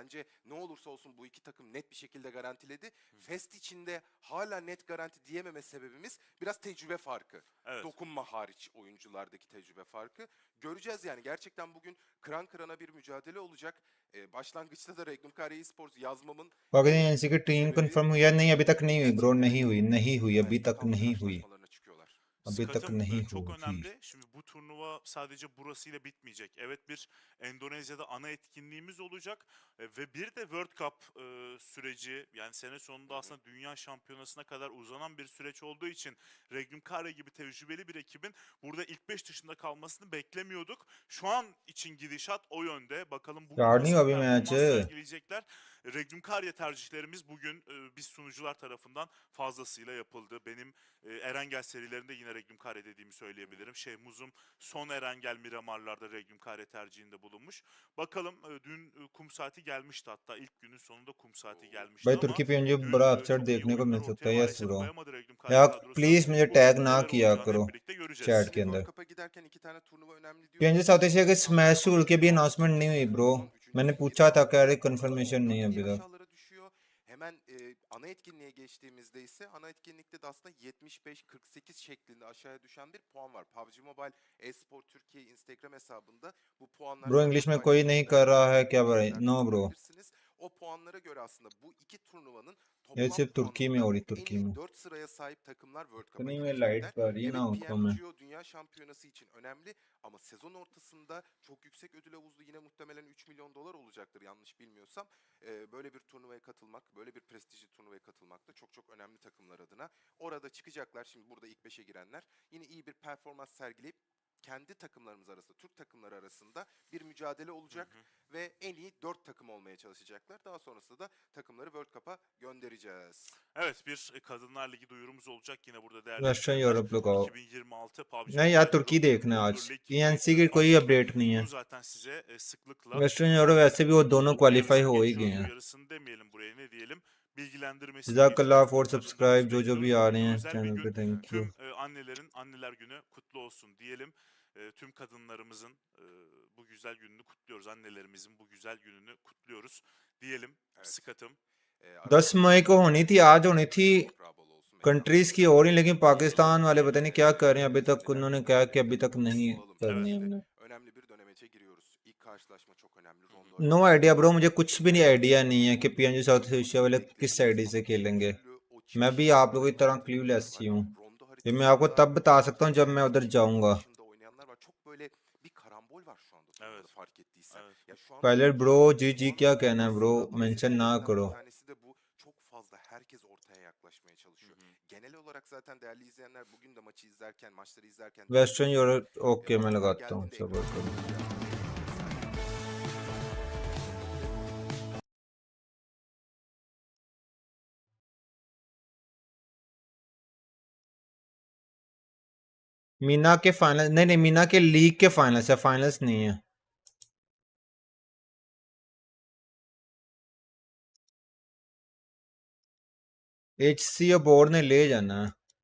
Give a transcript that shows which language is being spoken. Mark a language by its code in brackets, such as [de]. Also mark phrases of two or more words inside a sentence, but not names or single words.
[tr] Bence ne olursa olsun bu iki takım net bir şekilde garantiledi. Fest içinde hala net garanti diyememe sebebimiz biraz tecrübe farkı. Evet. Dokunma hariç oyunculardaki tecrübe farkı. Göreceğiz yani gerçekten bugün kıran kırana bir mücadele olacak. Başlangıçta da Regnum Esports yazmamın [hi] अगर एनसी की टीम [tr] sebebi [hi] कंफर्म हुई है? नहीं अभी तक नहीं हुई ब्रो, [tr] gerçekten [hi] नहीं हुई, नहीं हुई, अभी [tr] hayatta [hi] तक [tr] kalma [hi] नहीं हुई, [tr] karşılaşmalarına çıkıyorlar. [hi] अभी तक [tr] Skatım [hi] नहीं [tr] çok [hi] हुई. [tr] önemli. Şimdi bu turnuva sadece burasıyla bitmeyecek. Evet, bir Endonezya'da ana etkinliğimiz olacak ve bir de World Cup süreci, yani sene sonunda aslında dünya şampiyonasına kadar uzanan bir süreç olduğu için Regnum Kare gibi tecrübeli bir ekibin burada ilk 5 dışında kalmasını beklemiyorduk. Şu an için gidişat o yönde. Bakalım bugün Yarın nasıl yok bir abi performans maçı. sergileyecekler. Regnum Kare tercihlerimiz bugün biz sunucular tarafından fazlasıyla yapıldı. Benim Erengel serilerinde yine Regnum Kare dediğimi söyleyebilirim. Muzum son Erengel Miramarlar'da Regnum Kare tercihinde bulunmuş. Bakalım dün kum saati gelmişti, hatta ilk günün sonunda kum saati gelmişti [hi] भाई [tr] ama [hi] तुर्की PMGO [tr] dün [hi] बड़ा अपसेट [tr] çok iyi [hi] देखने को [tr] oyunlar [hi] मिल सकता [tr] ortaya [hi] है, यस [tr] maalesef [hi] ब्रो. [tr] koyamadı Regnum Kare [hi] यार [tr] kadrosu. [hi] प्लीज मुझे [tr] Bugün [hi] टैग ना [tr] neler [hi] किया [tr] olacağını [hi] करो [tr] hep birlikte göreceğiz. [hi] चैट [tr] Şimdi [hi] के अंदर. [tr] World Cup'a giderken iki tane turnuva önemli diyoruz. [hi] PMG साउथ एशिया के स्मैश रूल की भी अनाउंसमेंट नहीं हुई ब्रो. मैंने पूछा था, कह रहे कंफर्मेशन नहीं है अभी तक. [tr] aşağılara düşüyor. Hemen ana etkinliğe geçtiğimizde ise ana etkinlikte de aslında 75-48 şeklinde aşağıya düşen bir puan var. PUBG Mobile Esport Türkiye Instagram hesabında bu puanlar [hi] ब्रो इंग्लिश में कोई नहीं कर रहा है क्या भाई? [en] No bro, [tr] o puanlara göre aslında bu iki turnuvanın [hi] ये [tr] toplam [hi] सिर्फ तुर्की में [tr] puanında [hi] हो रही, [tr] en [hi] तुर्की [tr] iyi [hi] में. [tr] 4 sıraya sahip takımlar World Cup'a [hi] इतनी में लाइट [tr] gidecekler. [hi] पड़ रही है ना [tr] Evet, [hi] आंखों में. [tr] PMGO Dünya Şampiyonası için önemli ama sezon ortasında çok yüksek ödül havuzlu, yine muhtemelen 3 milyon dolar olacaktır yanlış bilmiyorsam. Böyle bir turnuvaya katılmak, böyle bir prestijli turnuvaya katılmak da çok çok önemli takımlar adına. Orada çıkacaklar, şimdi burada ilk 5'e girenler yine iyi bir performans sergileyip kendi takımlarımız arasında, Türk takımları arasında bir mücadele olacak ve en iyi 4 takım olmaya çalışacaklar. Daha sonrasında da takımları World Cup'a göndereceğiz. Evet, bir Kadınlar Ligi duyurumuz olacak yine burada değerli [hi] वेस्टर्न [tr] izleyenler. [hi] यूरोप लगाओ [tr] 2026 PUBG [hi] नहीं यार [tr] Mobile [hi] तुर्की [tr] Pro [hi] देखना है आज [tr] Junior Lig [hi] ENC की कोई [tr] açtık. [hi] अपडेट नहीं है [tr] Bunu zaten size sıklıkla [hi] वेस्टर्न यूरो वैसे भी वो दोनों क्वालिफाई [tr] uyarısını [hi] हो ही [tr] geçiyoruz. [hi] गए हैं [tr] Uyarısını demeyelim buraya, ne diyelim? Bilgilendirmesini [hi] जज़ाकल्लाह [tr] geçiyoruz. [hi] फॉर [tr] Tüm [hi] सब्सक्राइब [tr] kadınlarımızı [hi] जो भी [tr] bekliyoruz. [hi] आ [tr] Bugün [hi] रहे हैं [tr] özel bir [hi] चैनल पे [tr] gün. [en] Thank you [tr] Tüm annelerin Anneler Günü kutlu olsun diyelim. Tüm kadınlarımızın bu güzel gününü kutluyoruz. Annelerimizin bu güzel gününü kutluyoruz diyelim. Evet. Sıkatım. [hi] 10 मई को होनी थी आज होनी थी कंट्रीज की और ही लेकिन पाकिस्तान वाले पता नहीं क्या कर रहे हैं अभी तक उन्होंने कहा कि अभी तक नहीं करनी है हमने [tr] Önemli bir dönemece giriyoruz. İlk karşılaşma çok önemli. [en] No idea bro [hi] मुझे कुछ भी नहीं आइडिया नहीं है कि पीएनजी साउथ एशिया वाले किस आईडी से खेलेंगे मैं भी आप लोगों की तरह क्लूलेस ही हूँ ये मैं आपको तब बता सकता हूँ जब मैं उधर जाऊंगा [tr] Çok böyle bir karambol var şu anda. Evet. Fark ettiysen. Evet. Ya şu anda [hi] पायलट ब्रो जी क्या कहना है ब्रो मेंशन ना करो [tr] bir tanesi de bu. Çok fazla herkes ortaya yaklaşmaya çalışıyor. Genel olarak zaten değerli izleyenler bugün de maçı izlerken, maçları izlerken [hi] वेस्टर्न यूरोप ओके मैं लगाता हूँ सबर करो मीना के फाइनल नहीं मीना के लीग के फाइनल्स है फाइनल्स नहीं है एचसी बोर्ड ने ले जाना है